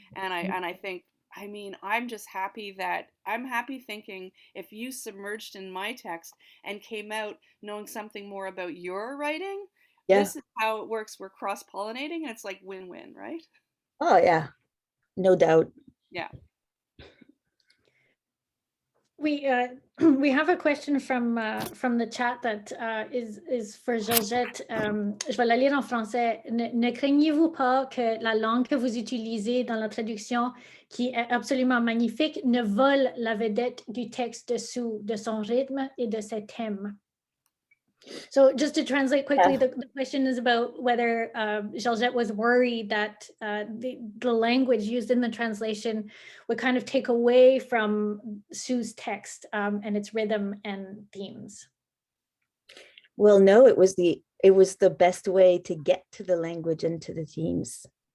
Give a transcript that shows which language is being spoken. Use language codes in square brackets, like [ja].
[en] And I think, I mean, I'm happy thinking if you submerged in my text and came out knowing something more about your writing, Yeah. this is how it works. We're cross pollinating and it's like win-win, right? Oh yeah, no doubt. Yeah. We we have a question from the chat that is for Georgette. [fr] Je vais la lire en français. Ne craignez-vous pas que la langue que vous utilisez dans la traduction, qui est absolument magnifique, ne vole la vedette du texte dessous, de son rythme et de ses thèmes? [en] So just to translate quickly, Yeah. the question is about whether Georgette was worried that the language used in the translation would kind of take away from Sue's text and its rhythm and themes. Well, no, it was the best way to get to the language and to the themes.